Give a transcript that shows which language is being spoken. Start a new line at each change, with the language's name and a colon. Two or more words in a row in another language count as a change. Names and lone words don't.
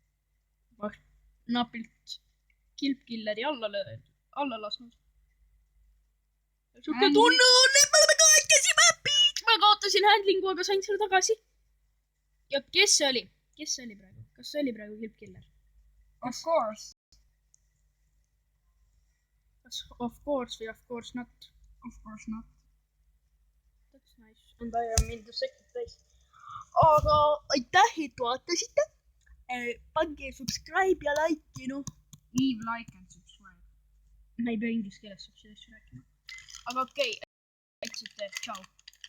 Estonian: Napilt Killeri alla lasnud. Suke tunne on, et me oleme kahekesi mäpid! kasutasin handlingu, aga sain selle tagasi. Ja kes see oli? Kes see oli praegu? Kas see oli praegu Clipkiller?
English: Of course.
Estonian: Kas
English: of course
Estonian: või
English: of course not? Of course not. That's nice. And I am in the second place.
Estonian: Aga aitäh, et vaatasite. Pange subscribe ja like, noh.
English: Leave like and subscribe.
Estonian: Ma ei pea inglise keeles sellest rääkima. Aga okei. Aitäh, tšau.